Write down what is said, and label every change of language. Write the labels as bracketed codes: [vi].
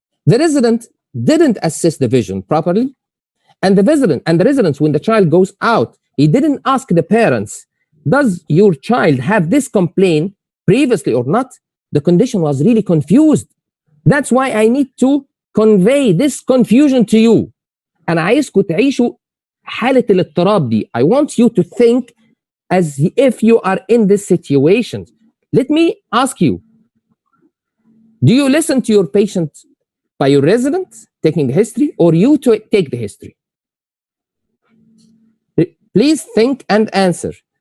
[en] The resident didn't assess the vision properly, and the resident, when the child goes out, he didn't ask the parents, does your child have this complaint previously or not? The condition was really confused. That's why I need to convey this confusion to you. [ar] أنا عايزكم تعيشوا حالة الاضطراب دي. [en] I want you to think as if you are in this situation. Let me ask you, do you listen to your patient by your resident taking the history, or you to take the history? Please think and answer.